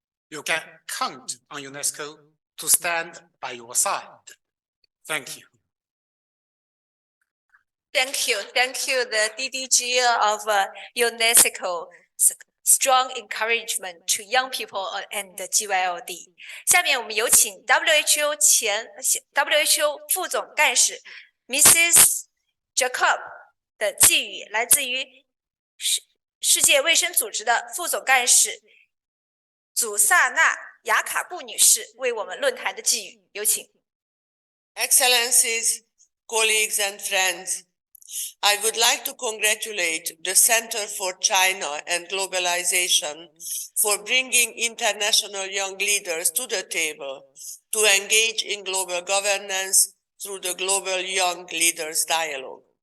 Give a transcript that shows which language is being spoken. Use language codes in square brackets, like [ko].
[en] You can count on UNESCO to stand by your side. Thank you. Thank you, the DDG of UNESCO. Strong encouragement to young people and the GYLD. [zh] 下面我们有请 WHO 副总干事 Mrs. Jacob 的寄语，来自于世界卫生组织的副总干事祖萨纳雅卡布女士为我们论坛的寄语，有请。 [en] Excellencies, colleagues and friends, I would like to congratulate the Center for China and Globalization for bringing international young leaders to the table to engage in global governance through the Global Young Leaders Dialogue.